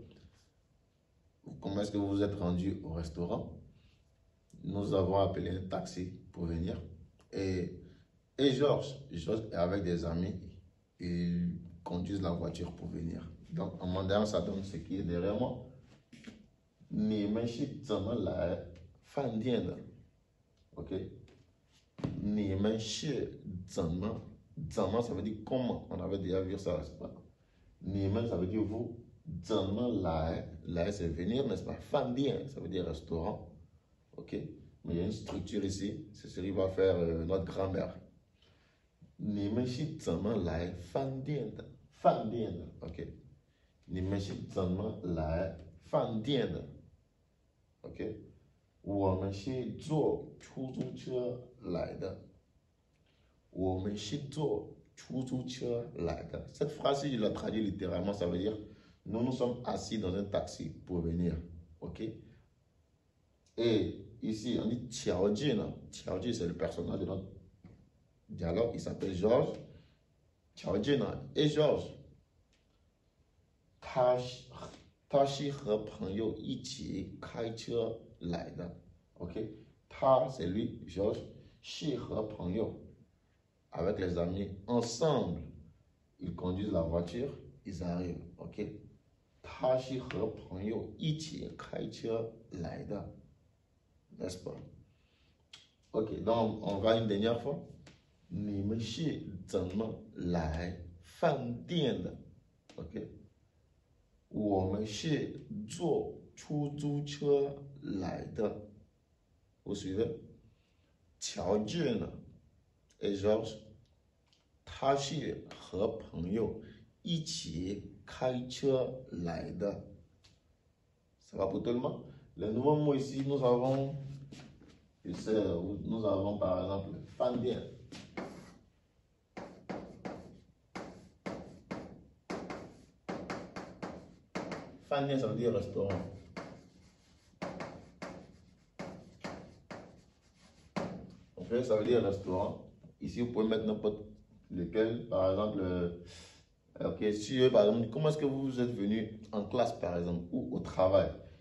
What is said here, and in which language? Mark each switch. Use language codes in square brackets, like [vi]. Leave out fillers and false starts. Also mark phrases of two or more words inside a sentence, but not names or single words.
[fr] Comment est-ce que vous vous êtes rendu au restaurant? Nous avons appelé un taxi pour venir. Et Georges est avec des amis. Ils conduisent la voiture pour venir. Donc, en mandarin, ça donne ce qui est derrière moi. [zh] 你们是怎么来饭店的. Ok? 你们是怎么. [fr] Zeme, ça veut dire comment. On avait déjà vu ça, n'est-ce pas? Ni men, ça veut dire vous. [zh] 怎么来. [fr] Lai, c'est venir, n'est-ce pas? Fan dian, ça veut dire restaurant. Ok? Mais il y a une structure ici. C'est ce qui va faire notre grand-mère. [zh] 你们是怎么来饭店的. 饭店的. Ok? 你们是怎么来饭店的. OK， 我们是坐出租车来的。我们是坐出租车来的。 [fr] Cette phrase, je la traduis littéralement, ça veut dire nous nous sommes assis dans un taxi pour venir. OK? Et ici, on dit Qiao Jin. Qiao Jin, c'est le personnage de notre dialogue. Il s'appelle Georges. Qiao Jin. Et Georges, [zh] 他是和朋友一起开车来的 OK 他 [fr] c'est lui Georges [zh] 是和朋友 [fr] avec les amis ensemble ils conduisent la voiture ils arrivent OK [zh] 他是和朋友一起开车来的 [fr] n'est-ce pas OK donc on va une dernière fois [zh] 你们是怎么来饭店的 [fr] OK [zh] 我们是坐出租车来的。 [fr] Vous suivez? [zh] 乔治呢 [fr] et Georges [zh] 他是和朋友一起开车来的。 [fr] Ça va pour tout le monde? Les nouveaux mots ici, nous avons par exemple 饭店。饭店, ça veut dire restaurant. Ok, ça veut dire restaurant. Ici, vous pouvez mettre n'importe lequel. Par exemple, ok, si par exemple, comment est-ce que vous êtes venu en classe, par exemple, ou au travail?